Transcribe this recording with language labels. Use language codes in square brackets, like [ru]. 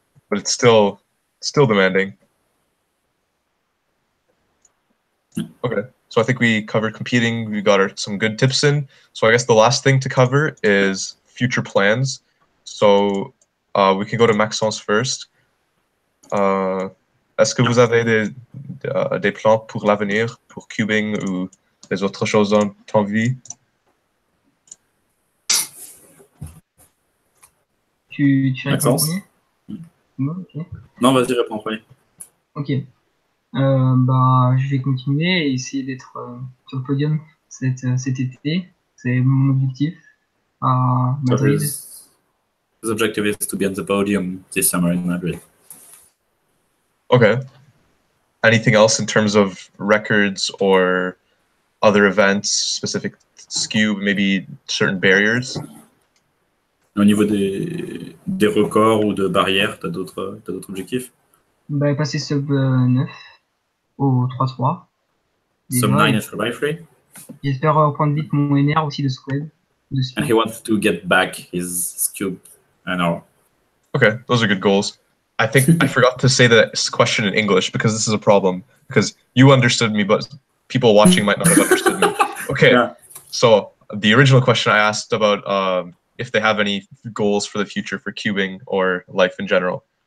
[en] But it's still demanding. Okay. So I think we covered competing. We got some good tips in. So I guess the last thing to cover is future plans. So we can go to Maxence first. [fr] Est-ce que vous avez des plans pour l'avenir, pour cubing ou des autres choses dans ton vie? Tu réponds en Maxence? premier? Ok. Non, vas-y, réponds en premier. Ok. Bah, je vais continuer et essayer d'être sur le podium cet été. C'est mon objectif à Madrid. [en] His objective is to be on the podium this summer in Madrid. Okay. Anything else in terms of records or other events, specific Skewb, maybe certain barriers? [fr] Au niveau des records ou de barrières, t'as d'autres objectifs? Bah, passer sub 9 au 3-3. [en] Sub 9 is 3x3? [fr] J'espère reprendre vite mon NR aussi de Squad. [en] And he wants to get back his Skewb NR. Okay, those are good goals. I think I forgot to say this question in English because this is a problem. Because you understood me, but people watching might not have understood me. Okay, yeah. So the original question I asked about if they have any goals for the future for cubing or life in general.